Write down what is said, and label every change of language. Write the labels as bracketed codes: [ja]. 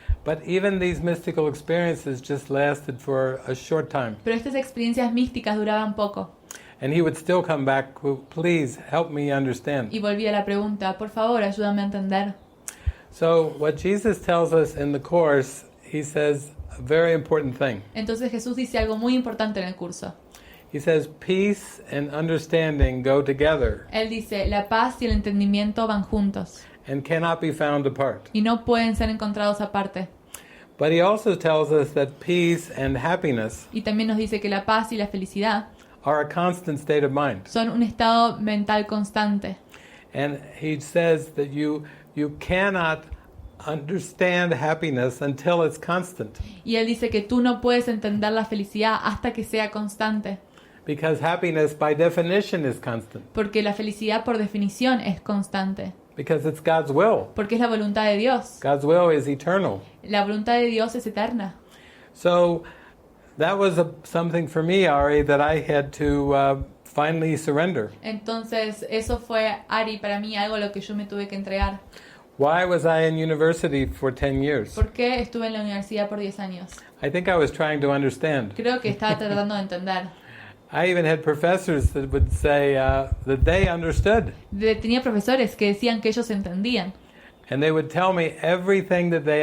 [en] But even these mystical experiences just lasted for a short time. [es] Pero estas experiencias místicas duraban poco. [en] And he would still come back, please help me understand. [es] Y volvía la pregunta, por favor, ayúdame a entender. [en] So what Jesus tells us in the Course, he says a very important thing. [es] Entonces Jesús dice algo muy importante en el curso. [en] He says peace and understanding go together. [es] Él dice, la paz y el entendimiento van juntos. [en] And cannot be found apart. [es] Y no pueden ser encontrados aparte. [en] But he also tells us that peace and happiness [es] Y también nos dice que la paz y la felicidad [en] are a constant state of mind. [es] son un estado mental constante. [en] And he says that you cannot understand happiness until it's constant. [es] Y él dice que tú no puedes entender la felicidad hasta que sea constante, [en] Because happiness by definition is constant. [es] porque la felicidad por definición es constante, [en] Because it's God's will. [es] porque es la voluntad de Dios. [en] God's will is eternal. [es] La voluntad de Dios es eterna. [en] So that was something for me, Ari, that I had to finally surrender. [es] Entonces eso fue, Ari, para mí algo a lo que yo me tuve que entregar. [en] Why was I in university for 10 years? [es] ¿Por qué estuve en la universidad por 10 años? [en] I think I was trying to understand. [es] Creo que estaba tratando de entender. [en] I even had professors that would say that they understood. [es] Tenía profesores que decían que ellos entendían [en] And they would tell me everything that they